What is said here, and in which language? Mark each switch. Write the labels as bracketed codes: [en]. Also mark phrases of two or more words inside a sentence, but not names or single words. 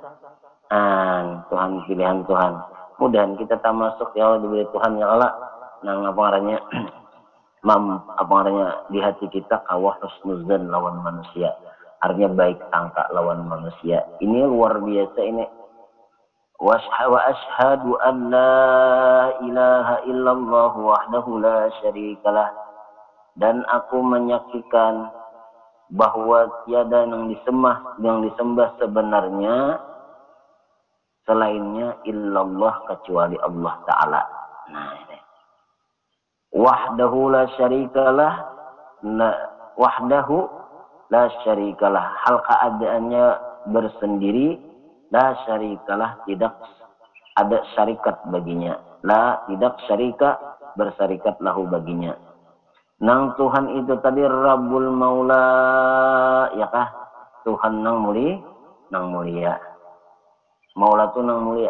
[id] Tuhan, pilihan Tuhan. [bjn] Mudahan kita tak masuk [ar] يا الله, [bjn] diberi Tuhan [ar] يا الله. [bjn] Nang apa artinya di hati kita kawah husnuzan lawan manusia. Artinya baik sangka lawan manusia. [id] Ini luar biasa ini. [ar] وأشهد أن لا إله إلا الله وحده لا شريك له. [id] Dan aku menyaksikan bahwa tiada yang disembah sebenarnya selainnya illallah, kecuali Allah Ta'ala. Nah, ini [ar] وحده لا شريك له. وحده لا شريك له, [id] hal keadaannya bersendiri. [ar] لا شريك له, [id] tidak ada syarikat baginya. La, tidak syarika, bersarikat lahu baginya. [bjn] Nang Tuhan itu tadi Rabbul Maula, ya kah? Tuhan nang mulia. Maula tu nang mulia.